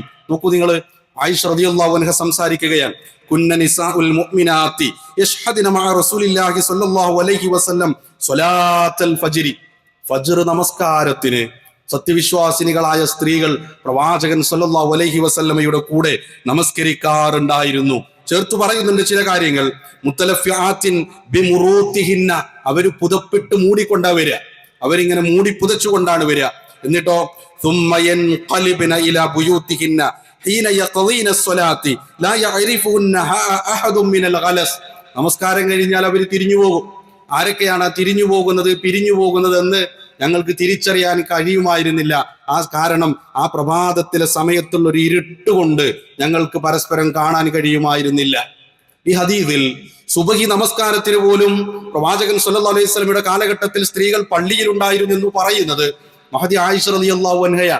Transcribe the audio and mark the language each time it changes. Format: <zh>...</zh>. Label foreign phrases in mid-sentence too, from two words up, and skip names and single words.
<ml>നോക്കൂ നിങ്ങൾ, ആയിഷ</ml> <ar>رضي الله عنها</ar> <ml>സംസാരിക്കുകയാണ്,</ml> <ar>كن نساء المؤمنات يشهدن مع رسول الله صلى الله عليه وسلم صلاة الفجر,</ar> <ml>ഫജ്ർ നമസ്കാരത്തിന് സത്യവിശ്വാസിനികളായ സ്ത്രീകൾ പ്രവാചകൻ</ml> <ar>صلى الله عليه</ar> <ml>വസല്ലമയുടെ കൂടെ നമസ്കരിക്കാറുണ്ടായിരുന്നു. ചേർത്ത് പറയുന്നുണ്ട് ചില കാര്യങ്ങൾ.</ml> <ar>متلفعات بمروطهن,</ar> <ml>അവര് പുതപ്പിട്ട് മൂടിക്കൊണ്ടാ വരിക, അവരിങ്ങനെ മൂടി പുതച്ചുകൊണ്ടാണ് വരിക.</ml> <ar>എന്നിട്ടോ ثم ينقلبن الى بيوتهن حين يقضين الصلاه لا يعرفونها احد من الغلس.</ar> <ml>നമസ്കാരം കഴിഞ്ഞാൽ അവർ തിരിഞ്ഞു പോകും. ആരൊക്കെയാണ് തിരിഞ്ഞു പോകുന്നത്, പിരിഞ്ഞു പോകുന്നത് എന്ന് ഞങ്ങൾക്ക് തിരിച്ചറിയാൻ കഴിയുമായിരുന്നില്ല. കാരണം ആ പ്രഭാതത്തിലെ സമയത്തുള്ള ഒരു ഇരുട്ട് കൊണ്ട് ഞങ്ങൾക്ക് പരസ്പരം കാണാൻ കഴിയുമായിരുന്നില്ല. ഈ ഹദീസിൽ സുബഹി നമസ്കാരത്തിന് പോലും പ്രവാചകൻ</ml> <ar>صلى الله عليه</ar> <ml>വസല്ലമയുടെ കാലഘട്ടത്തിൽ സ്ത്രീകൾ പള്ളിയിൽ ഉണ്ടായിരുന്നു എന്ന് പറയുന്നത് മഹദി ആയിഷ</ml> <ar>رضي الله عنها.</ar>